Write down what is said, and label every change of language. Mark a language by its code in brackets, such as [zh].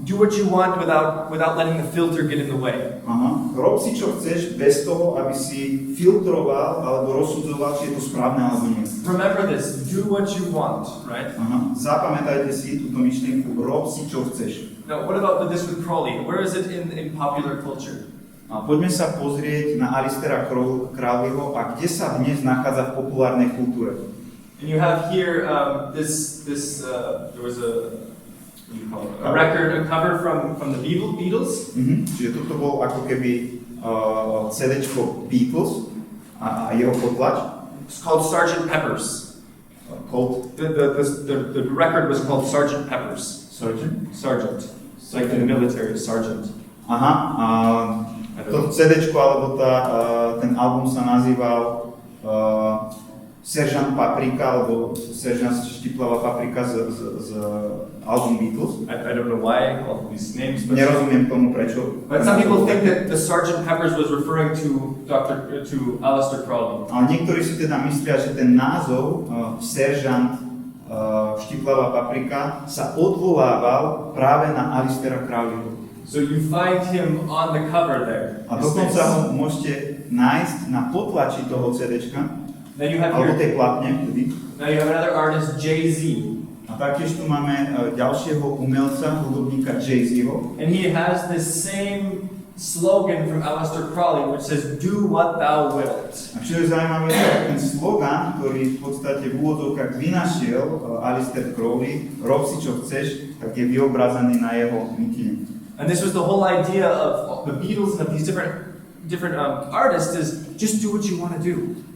[en] Do what you want without letting the filter get in the way. Aha. [sk] Rob si, čo chceš, bez toho, aby si filtroval alebo rozsudzoval, či je to správne alebo nie. [en] Remember this, do what you want, right? Aha. [sk] Zapamätajte si túto myšlienku, rob si, čo chceš. [en] Now, what about this with Crowley? Where is it in popular culture? [sk] A poďme sa pozrieť na Alistera Crowleyho a kde sa dnes nachádza v populárnej kultúre. [en] And you have here there was a record, a cover from the Beatles. [sk] Čiže toto bol ako keby CD-čko Beatles a jeho potlač. [en] It's called Sgt. Pepper's. The record was called Sgt. Pepper's. Sergeant? Sergeant. It's like in the military, sergeant. [sk] Aha. To CD-čko alebo ten album sa nazýval Seržant Paprika alebo Seržant Štiplavá paprika z album Beatles. [en] I don't know why all these names. [sk] Nerozumiem tomu prečo. [en] But some people think that the Sgt. Pepper's was referring to Aleister Crowley. [sk] Ale niektorí si teda myslia, že ten názov Seržant Štiplavá paprika sa odvolával práve na Aleistera Crowleyho. [en] So you find him on the cover there. [sk] A dokonca ho môžete nájsť na potlači toho CD-čka. [en] Then you have [sk] alebo tej platne vtedy. [en] Now you have another artist, Jay-Z. [sk] A taktiež tu máme ďalšieho umelca, hudobníka Jay-Zho. [en] And he has this same slogan from Aleister Crowley, which says, "Do what thou wilt." [sk] A čo je zaujímavé, ten slogan, ktorý v podstate v úvodzovkách vynašiel Aleister Crowley, rob si čo chceš, tak je vyobrazený na jeho mikine. [en] And this was the whole idea of the Beatles and of these different artists is just do what you want to do.